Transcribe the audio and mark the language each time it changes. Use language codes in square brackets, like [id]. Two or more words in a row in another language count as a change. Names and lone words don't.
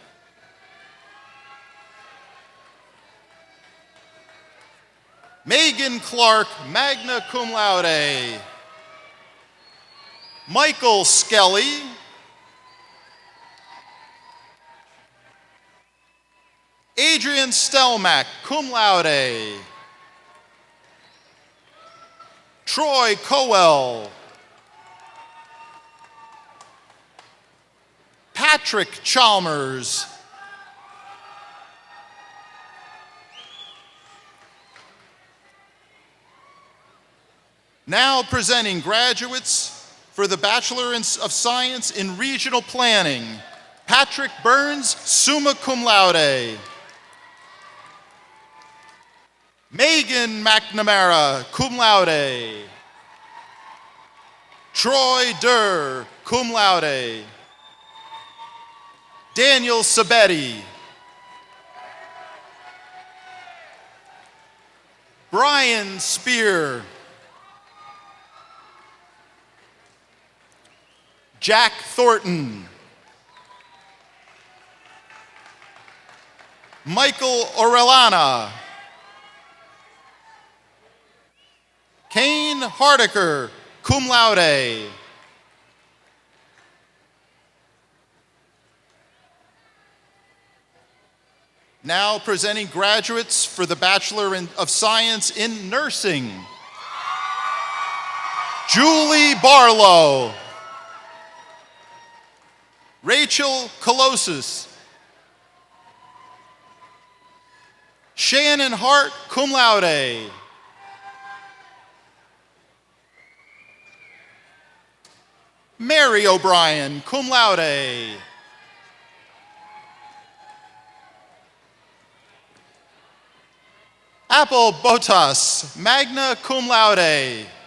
[en] Megan Clark, [la] magna cum laude. [en] Michael Skelly. Adrian Stelmack, [la] cum laude. [en] Troy Cowell. Patrick Chalmers. Now presenting graduates for the Bachelor of Science in Regional Planning. Patrick Burns, [la] summa cum laude. [en] Megan McNamara, [la] cum laude. [en] Troy Durr, [la] cum laude. [en] Daniel Sabetti. Brian Spear. Jack Thornton. Michael Orellana. Kane Hardiker, [la] cum laude. [en] Now presenting graduates for the Bachelor of Science in Nursing. Julie Barlow. Rachel Colosis. Shannon Hart, [la] cum laude. [en] Mary O'Brien, [la] cum laude. [en] Apple Botas, [la] magna cum laude.